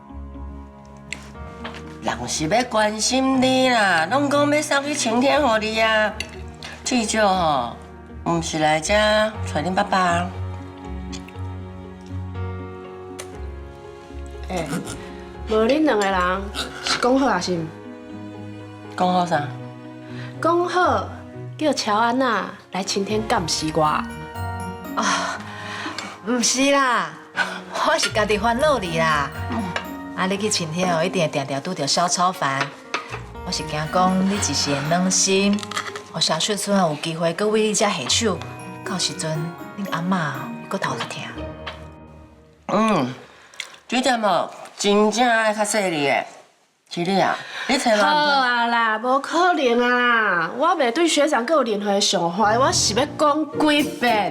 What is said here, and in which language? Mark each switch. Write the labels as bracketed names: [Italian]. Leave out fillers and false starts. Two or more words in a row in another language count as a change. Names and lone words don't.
[Min Nan Chinese] 人是要关心你啦，拢讲要送去晴天互你啊，至少吼，毋是来遮找恁爸爸。无恁两个人是讲好啊是毋？讲好啥？讲好叫乔安娜来晴天监视我。啊，毋是啦， 我是家己烦恼你啦。啊，你去晴天哦，一定会定定拄着小炒饭。我是惊讲你一时会软心，我小雪村有机会搁为你遮下手，到时阵恁阿嬷搁头壳疼。这点哦，真正爱较细腻的，是你啊？你找好嘛？啊啦，无可能啊啦！我袂对学长阁有任何想法，我是要讲几遍。